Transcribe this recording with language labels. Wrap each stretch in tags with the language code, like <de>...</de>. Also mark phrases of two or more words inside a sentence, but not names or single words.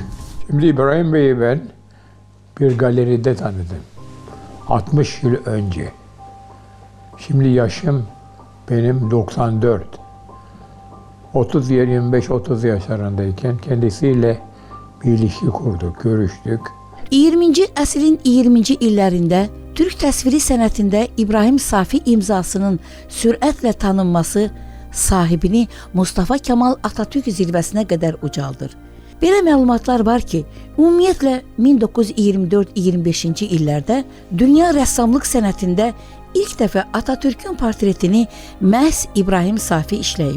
<tr>Şimdi İbrahim Bey'i ben bir galeride tanıdım. 60 yıl önce. Şimdi yaşım benim 94. 25-30 yaşlarındayken kendisiyle bir ilişki kurduk, görüştük.</tr> <az>20-ci əsrin 20-ci illərində Türk təsviri sənətində İbrahim Safi imzasının sürətlə tanınması sahibini Mustafa Kemal Atatürk zirvəsinə qədər ucaldır. Belə məlumatlar var ki, ümumiyyətlə 1924-25-ci illərdə dünya rəssamlıq sənətində ilk dəfə Atatürk'ün portretini məhz İbrahim Safi işləyib.</az>